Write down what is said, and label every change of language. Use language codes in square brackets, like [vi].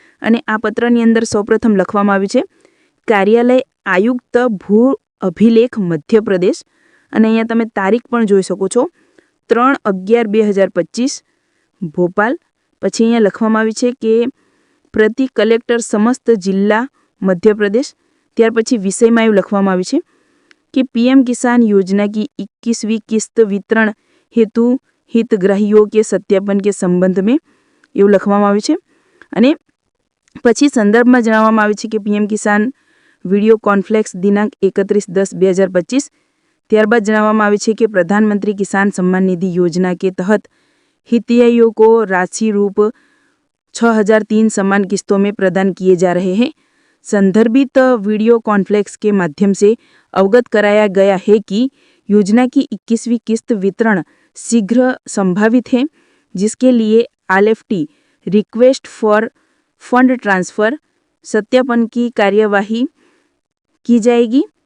[gu] અને આ પત્રની અંદર સૌપ્રથમ લખવામાં આવ્યું છે કાર્યાલય આયુક્ત ભૂ અભિલેખ મધ્યપ્રદેશ, અને અહીંયા તમે તારીખ પણ જોઈ શકો છો 3/11/2025 ભોપાલ। પછી અહીંયા લખવામાં આવ્યું છે કે પ્રતિ કલેક્ટર સમસ્ત જિલ્લા મધ્યપ્રદેશ। ત્યાર પછી વિષયમાં એવું લખવામાં આવ્યું છે [hi] कि PM किसान योजना की 21वीं किस्त वितरण हेतु हितग्राहियों के सत्यापन के संबंध में [gu] એવું લખવામાં આવ્યું છે। અને પછી સંદર્ભમાં જણાવવામાં આવ્યું છે કે PM કિસાન [hi] वीडियो कॉन्फ्लेक्स दिनांक [gu] 31/10/2025। ત્યારબાદ જણાવવામાં આવ્યું છે કે [hi] प्रधानमंत्री किसान सम्मान निधि योजना के तहत हितग्राहियों को राशि रूप 6003 समान किस्तों में प्रदान किए जा रहे हैं। संदर्भित वीडियो कॉन्फ्लेक्स के माध्यम से अवगत कराया गया है कि योजना की 21वीं किस्त वितरण शीघ्र संभावित है, जिसके लिए RFT request for fund transfer सत्यापन की कार्यवाही की जाएगी।